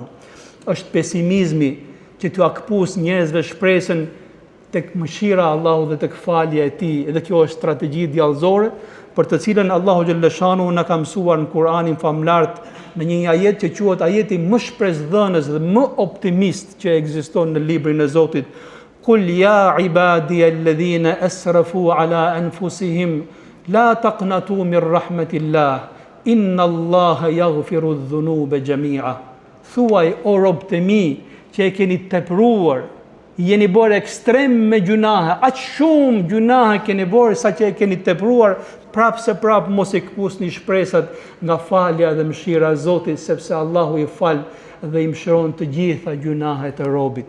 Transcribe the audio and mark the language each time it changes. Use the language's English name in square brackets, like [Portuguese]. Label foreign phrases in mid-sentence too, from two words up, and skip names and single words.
[Albanian] Është pesimizmi që t'u akpus njerëzve shpresën tek mëshira e Allahut dhe tek falja e tij, dhe kjo është strategji djallëzore për të cilën Allahu [Arabic] جل شأنه [Albanian] na ka mësuar në Kur'anin famlart, në një ajet që quhet ajeti më shpresdhënës dhe më optimist që ekziston në librin e Zotit. [Arabic] قل يا عبادي الذين أسرفوا على أنفسهم لا تقنطوا من رحمة الله إن الله يغفر الذنوب جميعا. [Albanian] Thuaj o robët e mi që e keni tepruar jeni bërë ekstrem me gjunahe, aq shumë gjunahe keni bërë sa që e keni tepruar, prapë se prapë mos i këpusni shpresat nga falja dhe mëshira e Zotit, sepse Allahu i fal dhe i mëshiron të gjitha gjunahet e robit.